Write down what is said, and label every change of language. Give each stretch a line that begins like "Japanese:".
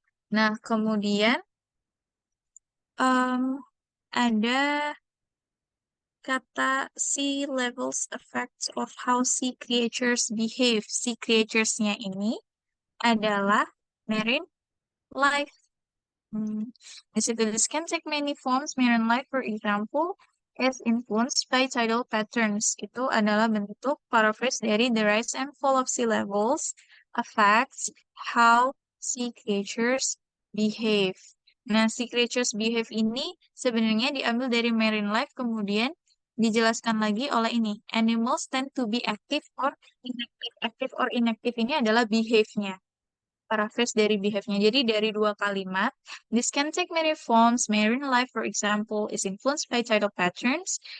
Indonesian: Nah, kemudian ada kata
English: sea levels effects of how sea creatures behave.
Indonesian: Sea creatures-nya ini adalah marine life.
English: Basically, this can take many forms. Marine life, for example, is influenced by tidal patterns.
Indonesian: Itu adalah bentuk paraphrase dari
English: the rise and fall of sea levels affects how sea creatures behave.
Indonesian: Nah,
English: sea creatures behave
Indonesian: ini sebenarnya diambil dari marine life, kemudian dijelaskan lagi oleh ini.
English: Animals tend to be active or inactive. Active or inactive
Indonesian: ini adalah behave-nya. Paraphrase dari behave-nya. Jadi dari dua kalimat,
English: this can take many forms. Marine life, for example, is influenced by tidal patterns.